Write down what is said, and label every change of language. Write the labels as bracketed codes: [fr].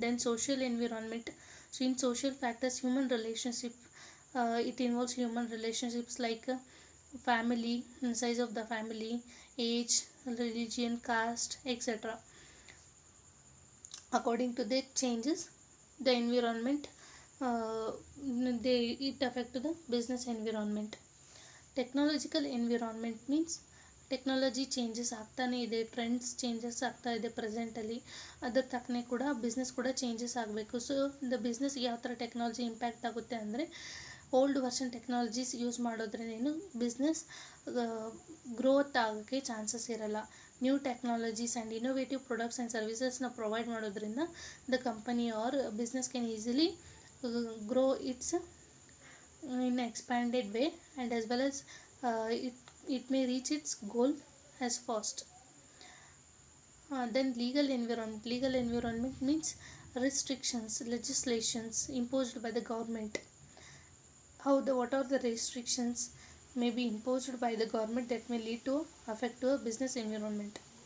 [en] Then social environment. So in social factors, human relationship, it involves human relationships like family, size of the family, age, religion, caste, etc. According to the changes, the environment, it affect the business environment. Technological environment means [kn] technology changes ಆಗ್ತಾನೆ ಇದೆ, trends changes ಆಗ್ತಾ ಇದೆ ಪ್ರೆಸೆಂಟಲ್ಲಿ, ಅದರ ತಕ್ಕನೆ ಕೂಡ business ಕೂಡ changes ಆಗಬೇಕು. So the ಬಿಸ್ನೆಸ್ಗೆ ಯಾವ ಥರ ಟೆಕ್ನಾಲಜಿ ಇಂಪ್ಯಾಕ್ಟ್ ಆಗುತ್ತೆ ಅಂದರೆ, old version technologies use ಮಾಡೋದ್ರೇನು business growth ಆಗೋಕ್ಕೆ ಚಾನ್ಸಸ್ ಇರಲ್ಲ. [en] New technologies and innovative products and ಸರ್ವಿಸಸ್ನ provide ಮಾಡೋದ್ರಿಂದ the company or business can easily grow its in expanded way and as well as it may reach its goal as fast. Then legal environment. Legal environment means restrictions, legislations imposed by the government. What are the restrictions may be imposed by the government that may lead to affect to a business environment.